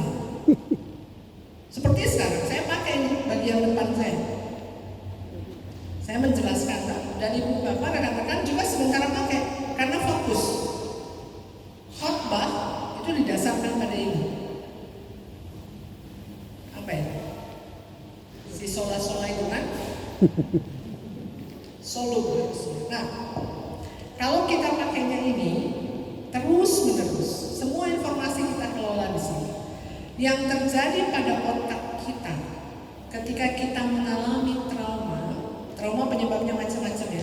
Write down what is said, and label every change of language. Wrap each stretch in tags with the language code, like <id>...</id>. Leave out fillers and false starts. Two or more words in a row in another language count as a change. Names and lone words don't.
<id>Seperti sekarang saya pakai ini bagian depan saya. Saya menjelaskan dan ibu bapak rekan-rekan juga sementara pakai karena fokus. Khotbah itu didasarkan pada ini. Apa ini? Si sola-sola itu kan? Solo. Nah, kalau kita pakainya ini terus menerus, semua informasi kita kelola di sini. Yang terjadi pada otak kita ketika kita mengalami trauma penyebabnya macam-macam ya.</id>